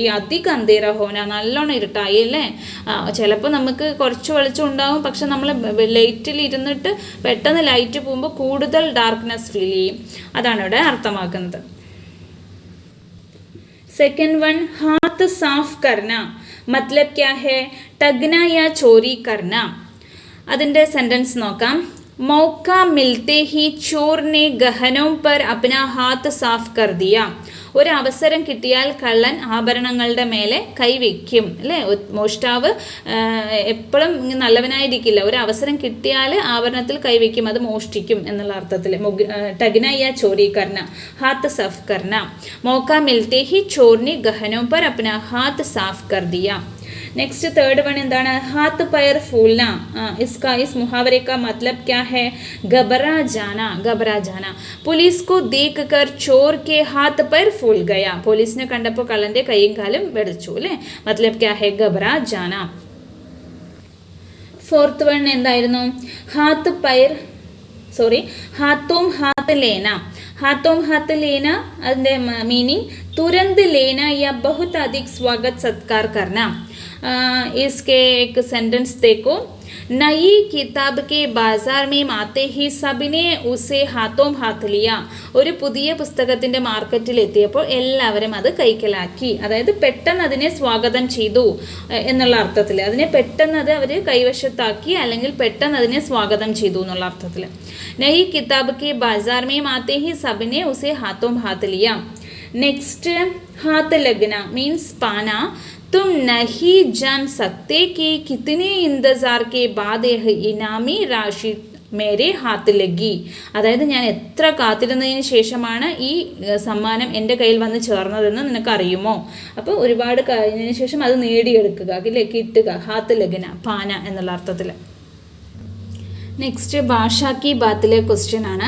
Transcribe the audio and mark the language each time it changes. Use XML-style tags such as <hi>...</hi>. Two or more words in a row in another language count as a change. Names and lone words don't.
<hi>अधिक अंधेरा होना</hi> <ml>നല്ലോണം ഇരുട്ടായി അല്ലേ. ചിലപ്പോൾ നമുക്ക് കുറച്ച് വെളിച്ചം ഉണ്ടാവും, പക്ഷെ നമ്മൾ ലൈറ്റിൽ ഇരുന്നിട്ട് പെട്ടെന്ന് ലൈറ്റ് പോകുമ്പോൾ കൂടുതൽ</ml> <en>darkness feel</en> <ml>ചെയ്യും. അതാണ് ഇവിടെ അർത്ഥമാക്കുന്നത്.</ml> <en>second one</en> <hi>हाथ साफ करना मतलब क्या है? टगना या चोरी करना.</hi> <ml>അതിൻ്റെ സെൻറ്റൻസ് നോക്കാം.</ml> <hi>मौका मिलते ही चोर ने गहनों पर अपना हाथ साफ कर दिया.</hi> <ml>ഒരു അവസരം കിട്ടിയാൽ കള്ളൻ ആഭരണങ്ങളുടെ മേലെ കൈവയ്ക്കും അല്ലേ. മോഷ്ടാവ് എപ്പോഴും നല്ലവനായിരിക്കില്ല. ഒരു അവസരം കിട്ടിയാൽ ആഭരണത്തിൽ കൈവയ്ക്കും, അത് മോഷ്ടിക്കും എന്നുള്ള അർത്ഥത്തിൽ.</ml> <hi>ठगना या चोरी करना, हाथ साफ करना. मौका मिलते ही चोर ने गहनों पर अपना हाथ साफ कर दिया.</hi> <en>next third one</en> <hi>എന്താണ്? हाथ पैर फूलना. इसका इस मुहावरे का मतलब क्या है? घबरा जाना. घबरा जाना. पुलिस को देखकर चोर के हाथ पैर फूल गया.</hi> <ml>പോലീസിനെ കണ്ടപ്പോൾ കള്ളന്റെ കൈയും കാലും വെടിച്ചു അല്ലേ.</ml> <hi>मतलब क्या है? घबरा जाना.</hi> <en>fourth one</en> <ml>എന്തായിരുന്നു?</ml> <hi>हाथ पैर हाथों हाथ लेना. हाथों हाथ लेना അതിൻ്റെ മീനിങ് तुरंत लेना या बहुत अधिक स्वागत सत्कार करना. इसके एक सेंटेंस देखो. नई किताब के बाजार में आते ही सबने उसे हाथों हाथ लिया.</hi> <ml>ഒരു പുതിയ പുസ്തകത്തിൻ്റെ മാർക്കറ്റിൽ എത്തിയപ്പോൾ എല്ലാവരും അത് കൈക്കലാക്കി. അതായത് പെട്ടെന്ന് അതിനെ സ്വാഗതം ചെയ്തു എന്നുള്ള അർത്ഥത്തിൽ. അതിനെ പെട്ടെന്ന് അത് അവർ കൈവശത്താക്കി അല്ലെങ്കിൽ പെട്ടെന്ന് അതിനെ സ്വാഗതം ചെയ്തു എന്നുള്ള അർത്ഥത്തിൽ.</ml> <hi>नई किताब के बाज़ार में आते ही सबने उसे हाथों हाथ लिया. നെക്സ്റ്റ് हाथ लगना മീൻസ് പാന. तुम नहीं जान सकते कि कितने इंतज़ार के बाद यह इनामी राशि मेरे हाथ लगी.</hi> <ml>അതായത് ഞാൻ എത്ര കാത്തിരുന്നതിന് ശേഷമാണ് ഈ സമ്മാനം എൻ്റെ കയ്യിൽ വന്ന് ചേർന്നതെന്ന് നിനക്കറിയുമോ. അപ്പോൾ ഒരുപാട് കഴിഞ്ഞതിന് ശേഷം അത് നേടിയെടുക്കുക അല്ലേ, കിട്ടുക.</ml> <hi>हाथ लगना पाना</hi> <ml>എന്നുള്ള അർത്ഥത്തിൽ. നെക്സ്റ്റ് ഭാഷാ കി ബാത്തിലെ ക്വസ്റ്റ്യൻ ആണ്.</ml>